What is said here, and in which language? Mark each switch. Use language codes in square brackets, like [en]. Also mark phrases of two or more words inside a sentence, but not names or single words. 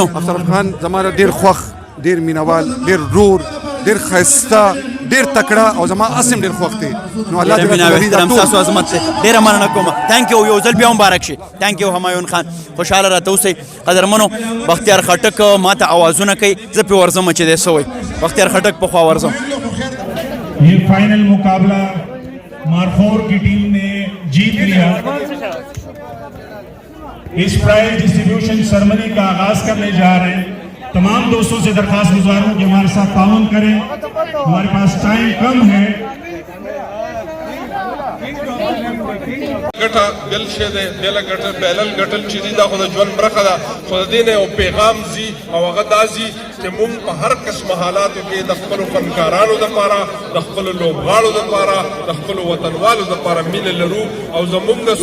[ps] افسر خان زما ډېر خوښ ډېر مینوال ډېر رور ډېر ښایسته ډېر تکړه او زما اسم ډېر خوښ دی نو الله دې راته احترام ستاسو عظمت دی ډېره مننه کوم [en] thank you [ps] یو ځل بیا مبارک شي [en] thank you [ps] همایون خان خوشحاله راته اوسئ قدرمنو بختیار خټک ما ته اوازونه کوي زه پې ورځم چې دی څه وایي بختیار خټک پخوا ورځم [ur] یہ فائنل مقابلہ مارخور کی ٹیم نے جیت لیا اس [en] prize distribution ceremony [ur] کا آغاز کرنے جا رہے ہیں تمام دوستوں سے درخواست گزار ہوں کہ ہمارے ساتھ تعاون کریں ہمارے پاس ٹائم کم ہے [ps] ګټه بل شی دی بېله ګټل بهلل ګټل چې دي دا خو د ژوند برخه ده خو د دې نه یو پیغام ځي او هغه دا ځي چې مونږ په هر قسمه حالاتو کې د خپلو فنکارانو دپاره د خپلو لوبغاړو دپاره د خپلو وطنوالو دپاره مینه لرو او زمونږ